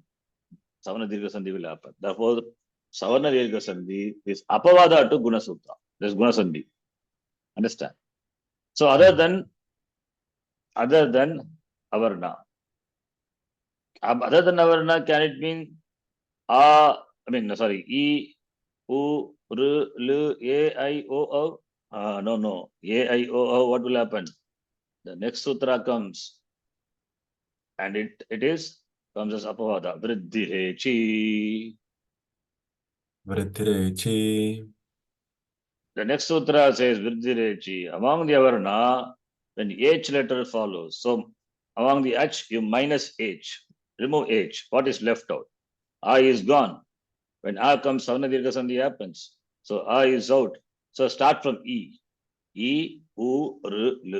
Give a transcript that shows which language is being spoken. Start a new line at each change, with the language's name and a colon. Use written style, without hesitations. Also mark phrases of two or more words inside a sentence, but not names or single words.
English: Savana Dirgha Sandhi will happen. Therefore, Savana Dirgha Sandhi is Apavada to Guna Sutra. There's Guna Sandhi. Understand? So other than Avarna. Other than Avarna, can it mean E, U, R, L, A, I, O, O? No. A, I, O, O, what will happen? The next sutra comes and it comes as Apavada. Vriddhirechi. Vriddhirechi. The next sutra says Vriddhirechi. Among the Avarna, when H letter follows, so among the H, you minus H. Remove H. What is left out? I is gone. When A comes, Savana Dirgha Sandhi happens. So A is out. So start from E. E, U, R, L.